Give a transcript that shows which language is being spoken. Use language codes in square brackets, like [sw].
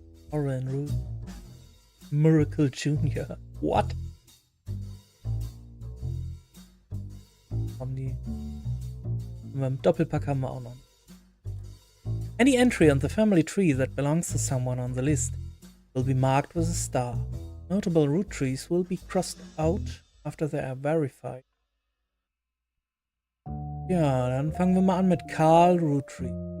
[en] Oren Root. Miracle Junior. What? [de] Haben die. Im Doppelpack haben wir auch noch. [en] Any entry on the family tree that belongs to someone on the list will be marked with a star. Notable Roottrees will be crossed out after they are verified. [de] Ja, dann fangen wir mal an mit Karl Rootree.